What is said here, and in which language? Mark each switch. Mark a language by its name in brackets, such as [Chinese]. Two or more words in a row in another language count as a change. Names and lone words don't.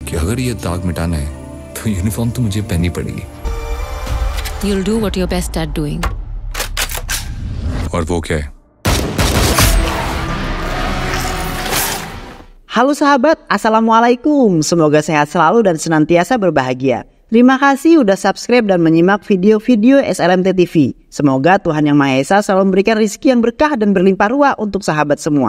[Hindi] कि अगर ये दाग मिटाना है तो यूनिफॉर्म तो मुझे पहननी पड़ेगी। [English] You'll do what you're best at doing. [Hindi] और वो क्या है? [Indonesian] Halo sahabat, Assalamualaikum. Semoga sehat selalu dan senantiasa berbahagia. Terima kasih udah subscribe dan menyimak video-video SLMT TV. Semoga Tuhan Yang Maha Esa selalu memberikan rezeki yang berkah dan berlimpah ruah untuk sahabat semua.